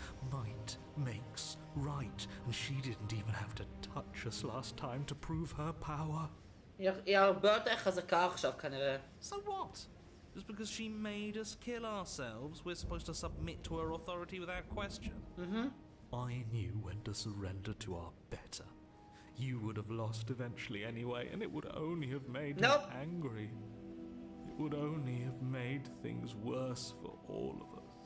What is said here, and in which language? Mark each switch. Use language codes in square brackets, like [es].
[en] Might makes right, and she didn't even have to touch us last time to prove her power. [he] היא הרבה יותר חזקה עכשיו כנראה. [en] So what? Just because she made us kill ourselves, we're supposed to submit to her authority without question? I knew when to surrender to our better. You would have lost eventually anyway, and it would only have made her angry. It would only have made things worse for all of us.